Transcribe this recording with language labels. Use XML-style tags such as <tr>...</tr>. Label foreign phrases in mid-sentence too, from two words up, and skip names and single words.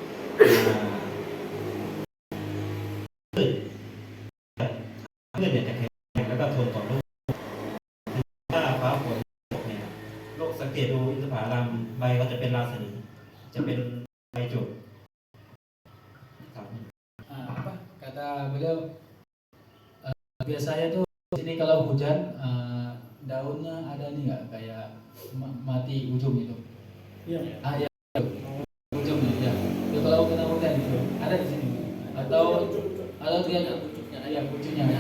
<th>พืชเนี่ยจะแข็งแล้วก็ทนต่อโรคถ้าฟ้าฝนเนี่ยโรคสังเกตดูอินทผลัมใบก็จะเป็นราสนีจะเป็นใบจุด</th> <id>Apa kata beliau biasanya tuh sini kalau hujan daunnya ada nih nggak kayak mati ujung itu? Iya. Ya ujungnya ya. Itu kalau kena hujan gitu ada di sini atau dia pucuknya ya pucuknya ya.</id>